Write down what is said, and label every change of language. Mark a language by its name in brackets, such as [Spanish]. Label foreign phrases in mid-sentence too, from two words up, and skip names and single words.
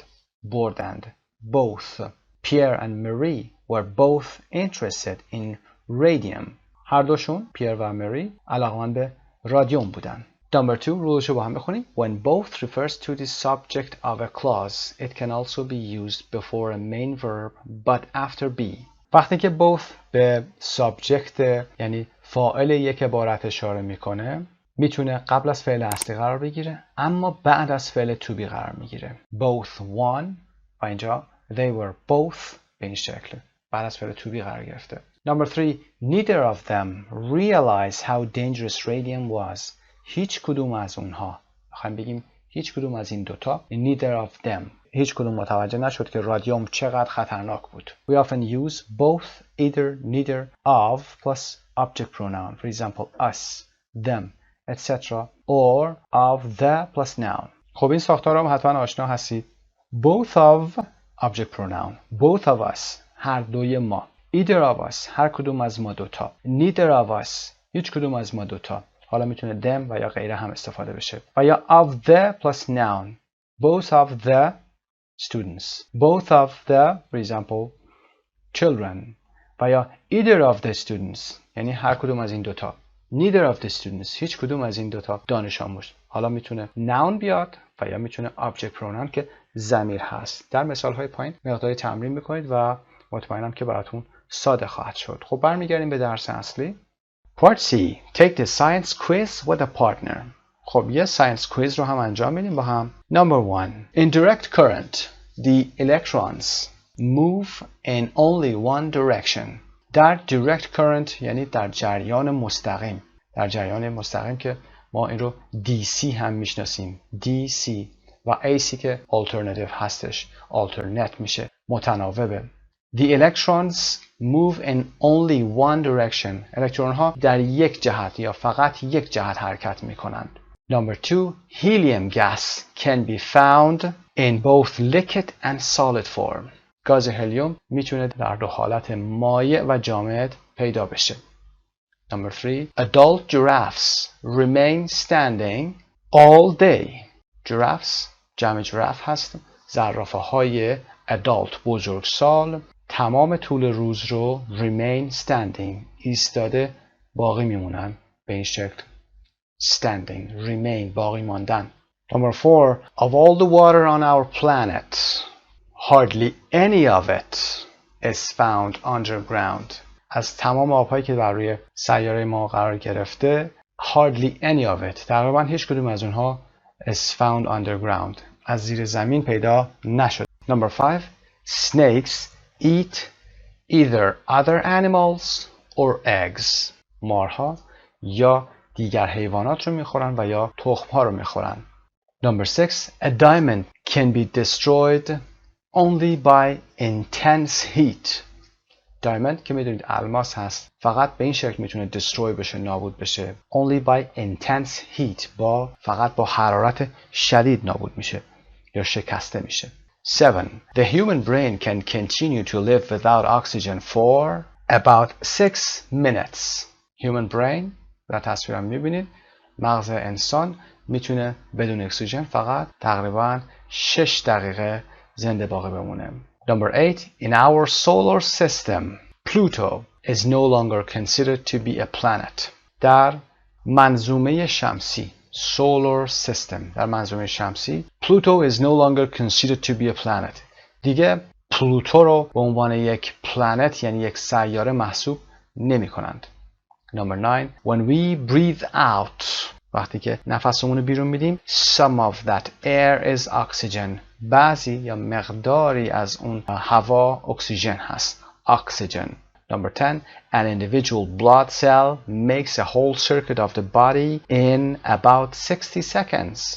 [Persian] بردند. [English] Both. Pierre and Marie were both interested in radium. [Persian] هر دوشون پیر و مری علاقمند به رادیوم بودن. [English] Number 2 [Persian] رولشو با هم بخونیم. [English] When both refers to the subject of a clause, it can also be used before a main verb but after be. [Persian] وقتی که both به subject یعنی فاعل یک عبارت اشاره میکنه میتونه قبل از فعل اصلی قرار بگیره اما بعد از فعل [English] to be [Persian] قرار میگیره. [English] Both won [Persian] و اینجا [English] they were both [Persian] به این شکل بعد از فعل [English] to be [Persian] قرار گرفته. [English] Number 3. Neither of them realized how dangerous radium was. [Persian] هیچ کدوم از اونها میخوایم بگیم هیچ کدوم از این دوتا [English] neither of them [Persian] هیچ کدوم متوجه نشد که رادیوم چقدر خطرناک بود. [English] We often use both, either, neither, of plus object pronoun. For example, us, them, etc. or of the plus noun. [Persian] خب این ساختار هم حتما آشنا هستید. [English] Both of object pronoun. Both of us [Persian] هر دوی ما. [English] Either of us [Persian] هر کدوم از ما دوتا. [English] Neither of us [Persian] هیچ کدوم از ما دوتا. حالا میتونه them و یا غیره هم استفاده بشه. و یا [English] of the plus noun. Both of the students. Both of the, for example, children. [Persian] و یا [English] either of the students. [Persian] یعنی هر کدوم از این دوتا. [English] Neither of the students. [Persian] هیچ کدوم از این دوتا دانش آموز. حالا میتونه noun بیاد و یا میتونه [English] object pronoun [Persian] که ضمیر هست. در مثال های پایین مقداری تمرین میکنید و مطمئنم که براتون ساده خواهد شد. خب برمیگردیم به درس اصلی. [English] Part C. Take the science quiz with a partner. [Persian] خب یه [English] science quiz [Persian] رو هم انجام میدیم با هم. [English] Number 1. In direct current, the electrons move in only one direction. [Persian] در [English] direct current [Persian] یعنی در جریان مستقیم. در جریان مستقیم که ما این رو DC هم میشناسیم. DC و AC که alternative هستش. alternate میشه. متناوبه. [English] The electrons move in only one direction. [Persian] الکترون ها در یک جهت یا فقط یک جهت حرکت می کنند. [English] Number 2. Helium gas can be found in both liquid and solid form. [Persian] گاز هلیوم میتونه در دو حالت مایع و جامد پیدا بشه. [English] Number 3. Adult giraffes remain standing all day. [Persian] Giraffes جمع جراف هست. زرافه های adult بزرگسال تمام طول روز رو [English] remain standing [Persian] ایستاده باقی میمونن به این شکل [English] standing remain [Persian] باقی ماندن. [English] Number 4. Of all the water on our planet hardly any of it is found underground. [Persian] از تمام آبهایی که بر روی سیاره ما قرار گرفته [English] hardly any of it [Persian] تقریبا هیچ کدوم از اونها [English] is found underground [Persian] از زیر زمین پیدا نشد. [English] Number 5. Snakes eat either other animals or eggs. [Persian] مارها یا دیگر حیوانات رو میخورن و یا تخم‌ها رو میخورن. [English] Number 6. A diamond can be destroyed only by intense heat. [Persian] diamond که میدونید الماس هست فقط به این شکل میتونه destroy بشه نابود بشه. [English] Only by intense heat [Persian] فقط با حرارت شدید نابود میشه یا شکسته میشه. 7. [English] The human brain can continue to live without oxygen for about 6 minutes. Human brain [Persian] در تصویرم میبینید مغز انسان میتونه بدون اکسیژن فقط تقریبا 6 دقیقه زنده باقی بمونه. [English] Number 8. In our solar system, Pluto is no longer considered to be a planet. [Persian] در منظومه شمسی [English] solar system [Persian] در منظومه شمسی [English] Pluto is no longer considered to be a planet. [Persian] دیگه پلوتو رو به عنوان یک پلنت یعنی یک سیاره محسوب نمی کنند. [English] Number 9. When we breathe out [Persian] وقتی که نفسمون رو بیرون میدیم [English] some of that air is oxygen. [Persian] بعضی یا مقداری از اون هوا اکسیژن هست. [English] Oxygen. Number 10. An individual blood cell makes a whole circuit of the body in about 60 seconds.